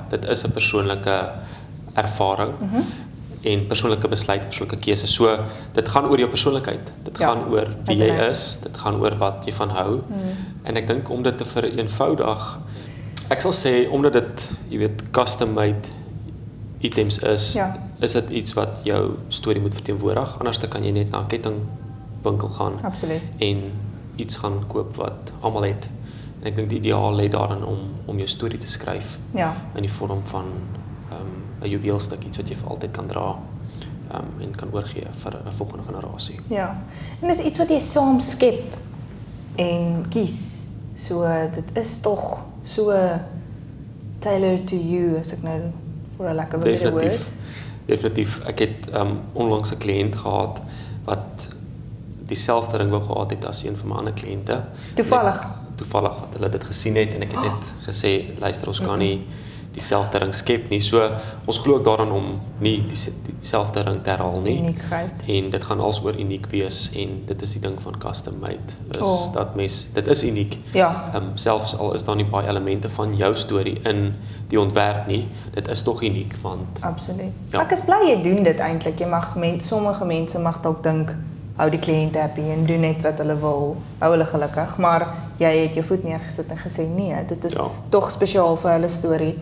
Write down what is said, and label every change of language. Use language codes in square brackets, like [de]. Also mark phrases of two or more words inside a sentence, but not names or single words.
[af] dit is 'n persoonlike ervaring. En persoonlike besluit, persoonlike keuse. So dit gaan oor jou persoonlikheid. Dit Ja, gaan oor wie jy uiteraard. is, dit gaan oor wat jy van hou. En ek dink om dit te vereenvoudig, ek sal sê omdat dit, jy weet, [en] custom-made items is, [af] Ja. is dit iets wat jou storie moet verteenwoordig. Anders dan kan jy net na 'n kettingwinkel gaan Absoluut. en iets gaan koop wat almal het. En ek dink die ideaal lê daarin om jou storie te skryf Ja. in die vorm van 'n juweelstuk, iets wat jy vir altyd kan dra en kan oorgee vir 'n volgende generasie. Ja. En dis iets wat jy saam skep en kies. So dit is tog so [en] tailored to you [af] as ek nou vir 'n lekker woord. Definitief. Ek het onlangs 'n kliënt gehad wat dieselfde ring wou gehad het as een van my ander kliënte. Toevallig wat hulle dit gesien het en ek het net gesê, luister, ons kan nie dieselfde ring skep nie. So ons glo ook daaraan om nie dieselfde ring te herhaal nie. Uniekheid. En dit gaan als oor uniek wees en dit is die ding van [en] custom made. [af] Oh. Dat dit is uniek. Ja. Selfs al is daar nie baie elemente van jou storie in die ontwerp nie, dit is tog uniek want Absoluut. Ja. Ek is bly jy doen dit eintlik. Jy mag sommige mense mag dalk dink hou die kliënt happy en doen net wat hulle wil, hou hulle gelukkig, maar jy het jou voet neergesit en gesê nee, dit is tog spesiaal vir hulle storie.